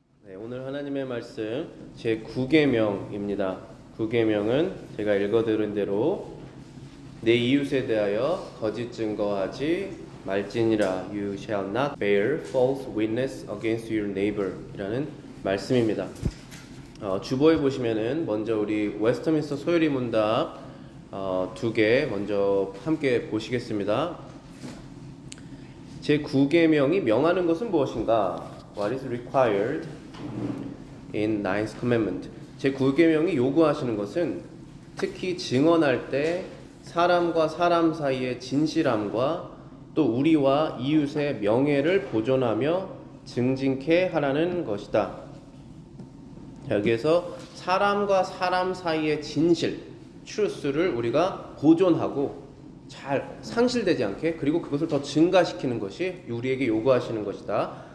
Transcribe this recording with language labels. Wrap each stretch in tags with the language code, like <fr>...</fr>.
<ko>네, 오늘 하나님의 말씀 제 9계명입니다. 9계명은 제가 읽어드린 대로 내 이웃에 대하여 거짓 증거하지 말지니라.</ko> <en>You shall not bear false witness against your neighbor</en> <ko>이라는 말씀입니다. 주보에 보시면은 먼저 우리 웨스트민스터 소요리 문답 2개 먼저 함께 보시겠습니다. 제 9계명이 명하는 것은 무엇인가?</ko> <en>What is required in ninth commandment?</en> <ko>제 9계명이 요구하시는 것은 특히 증언할 때 사람과 사람 사이의 진실함과 또 우리와 이웃의 명예를 보존하며 증진케 하라는 것이다. 여기에서 사람과 사람 사이의 진실, truth를 우리가 보존하고 잘 상실되지 않게 그리고 그것을 더 증가시키는 것이 우리에게 요구하시는 것이다.</ko>